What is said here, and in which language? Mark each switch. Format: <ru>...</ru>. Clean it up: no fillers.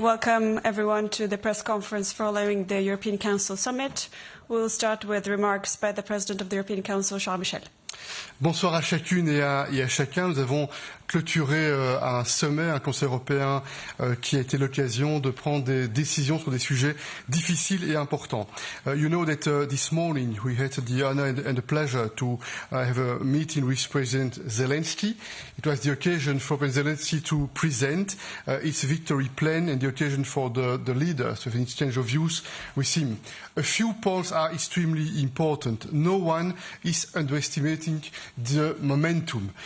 <en>Welcome, everyone, to the press conference following the European Council summit. We'll start with remarks by the President of the European Council, Charles Michel.</en> <fr>Bonsoir à chacune et à chacun. Nous avons clôturé un sommet, un Conseil européen qui a été l'occasion de prendre des décisions sur des sujets difficiles et importants.</fr> <en>You know that this morning we had the honor and the pleasure to have a meeting with President Zelensky. It was the occasion for President Zelensky to present its victory plan and the occasion for the leaders to have an exchange of views with him. A few points are extremely important. No one is underestimating the momentum.</en>